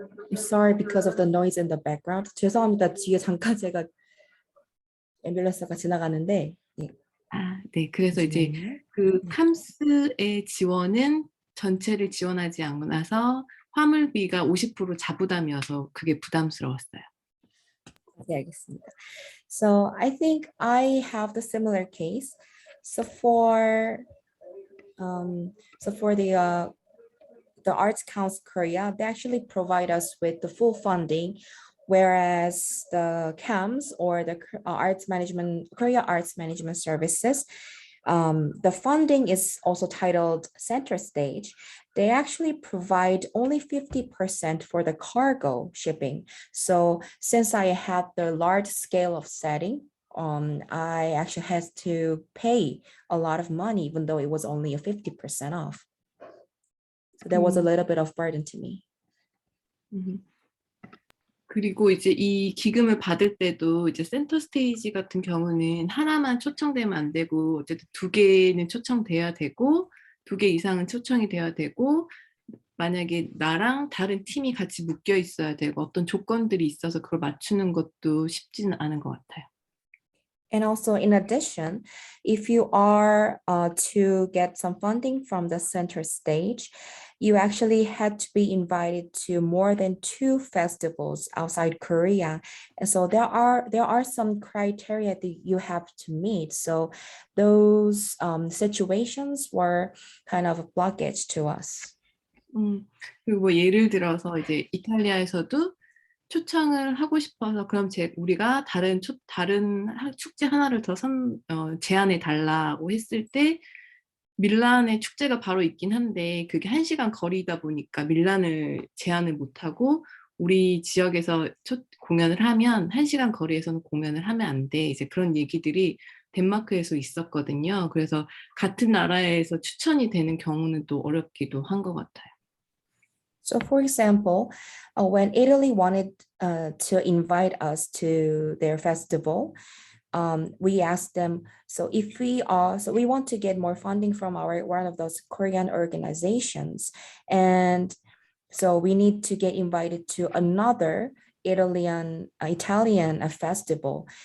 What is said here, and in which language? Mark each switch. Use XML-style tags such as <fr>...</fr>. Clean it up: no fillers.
<en>I'm sorry because of the noise in the background.</en> <ko>죄송합니다. 뒤에 잠깐 제가 앰뷸런스가 지나가는데. 네. 그래서 이제 그 캄스의 지원은 전체를 지원하지 않고 나서 화물비가 50% 자부담이어서 그게 부담스러웠어요. 네, 알겠습니다.</ko> <en>So I think I have the similar case. So for the Arts Council Korea, they actually provide us with the full funding, whereas the CAMS or the Korea Arts Management Services, the funding is also titled Center Stage. They actually provide only 50% for the cargo shipping. So since I had the large scale of setting, I actually had to pay a lot of money, even though it was only a 50% off. So that was a little bit of burden to me.</en> <ko>그리고 이제 이 기금을 받을 때도 이제 센터 스테이지 같은 경우는 하나만 초청되면 안 되고 어쨌든 2개는 초청돼야 되고 2개 이상은 초청이 돼야 되고 만약에 나랑 다른 팀이 같이 묶여 있어야 되고 어떤 조건들이 있어서 그걸 맞추는 것도 쉽지는 않은 것 같아요.</ko> <en>And also, in addition, if you are to get some funding from the center stage, you actually had to be invited to more than 2 festivals outside Korea. And so there are some criteria that you have to meet. So those situations were kind of a blockage to us.</en> <ko>그리고 뭐 예를 들어서 이제 이탈리아에서도 초청을 하고 싶어서 그럼 우리가 다른 축제 하나를 더 제안해 달라고 했을 때 밀란에 축제가 바로 있긴 한데 그게 1시간 거리다 보니까 밀란을 제안을 못하고 우리 지역에서 공연을 하면 1시간 거리에서는 공연을 하면 안 돼. 이제 그런 얘기들이 덴마크에서 있었거든요. 그래서 같은 나라에서 추천이 되는 경우는 또 어렵기도 한 것 같아요.</ko> <en>So for example, when Italy wanted to invite us to their festival, we asked them, so we want to get more funding from one of those Korean organizations. And so we need to get invited to another Italian festival.</en>